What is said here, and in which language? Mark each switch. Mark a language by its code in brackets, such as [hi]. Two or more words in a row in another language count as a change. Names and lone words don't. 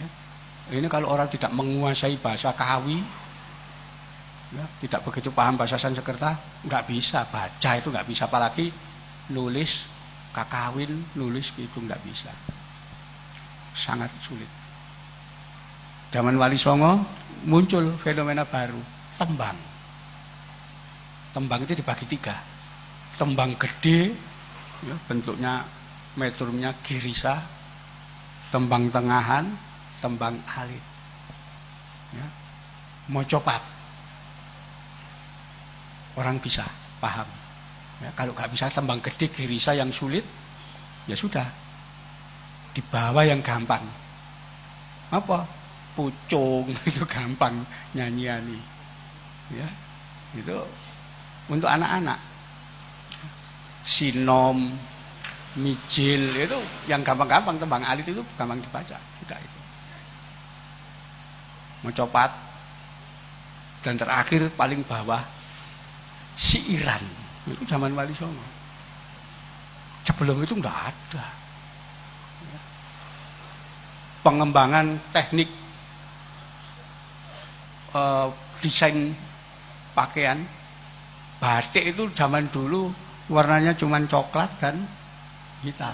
[id] Ini kalau orang tidak menguasai bahasa Kawi, ya, tidak begitu paham bahasa Sansekerta, nggak bisa baca itu nggak bisa, apalagi nulis kakawin, nulis kidung nggak bisa, sangat sulit. Zaman Wali Songo muncul fenomena baru, tembang. Tembang itu dibagi 3. Tembang gede, ya, bentuknya metrumnya girisa, tembang tengahan, tembang alit. Ya. Mocopat. Orang bisa paham. Ya, kalau nggak bisa tembang gede girisa yang sulit, ya sudah. Dibawa yang gampang. Apa? Pucung itu gampang nyanyiani. Ya. Itu untuk anak-anak. Sinom, mijil itu yang gampang-gampang, tembang alit itu gampang dibaca. Tidak itu. Mocopat. Dan terakhir paling bawah siiran. Itu zaman Wali Songo. Sebelum itu enggak ada. Pengembangan teknik desain pakaian batik itu zaman dulu warnanya cuma coklat dan hitam.